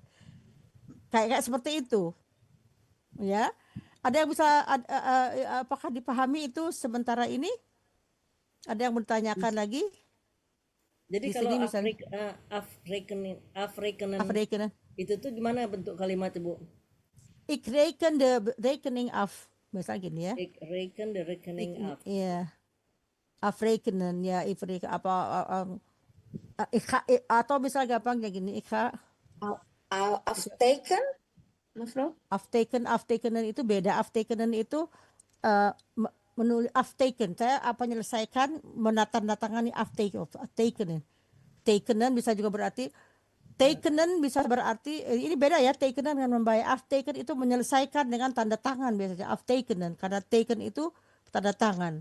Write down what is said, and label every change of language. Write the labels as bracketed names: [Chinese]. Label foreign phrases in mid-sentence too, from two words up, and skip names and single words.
[Indonesian] Kayak seperti itu, ya. Ada yang bisa apakah dipahami itu sementara ini? Ada yang bertanyakan lagi? Jadi Di kalau sini misalnya afrekenen itu tuh gimana bentuk kalimat Bu? [Dutch] Ik reken de rekening af. [Indonesian] Misalnya gini ya. [Dutch] Ik reken de rekening af. [Indonesian] Iya. Afrekenen ya, apa atau misalnya gampangnya gini, [Dutch] Afteken, mevrouw? [Indonesian] aftekenen itu beda. Aftekenen itu menulis afteken. Saya menyelesaikan menandatangani aftekenen. Tekenen bisa juga berarti tekenen bisa berarti ini beda ya, tekenen dengan membayar. Afteken itu menyelesaikan dengan tanda tangan biasanya. Aftekenen karena teken itu tanda tangan.